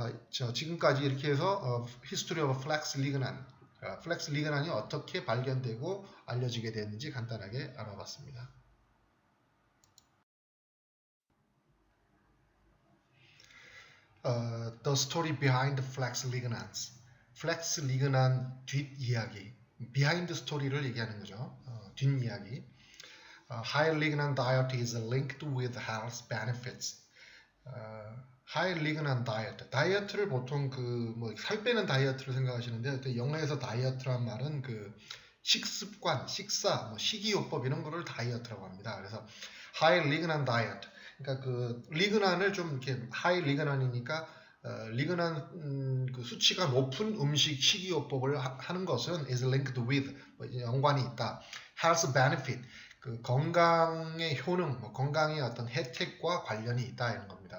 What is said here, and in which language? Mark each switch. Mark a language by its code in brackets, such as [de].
[ko] 지금까지 이렇게 해서 [en] History of Flex Lignan, [ko] 플렉스 리그난이 어떻게 발견되고 알려지게 됐는지 간단하게 알아봤습니다. [en] The story behind flex lignans. [ko] 플렉스 리그난 뒷이야기, [en] behind story [ko] 를 얘기하는 거죠. 뒷이야기. [en] High lignan diet is linked with health benefits. High lignan diet. [ko] 다이어트를 보통 살 빼는 다이어트를 생각하시는데, 영어에서 다이어트란 말은 그 식습관, 식사, 식이요법 이런 거를 다이어트라고 합니다. [en] 그래서 High lignan diet. [ko] 그러니까 그 리그난을 좀 이렇게 하이 리그난이니까 리그난 그 수치가 높은 음식 식이요법을 하는 것은 [en] is linked with, [ko] 연관이 있다. [en] health benefit, [ko] 그 건강의 효능, 건강의 어떤 혜택과 관련이 있다 이런 겁니다.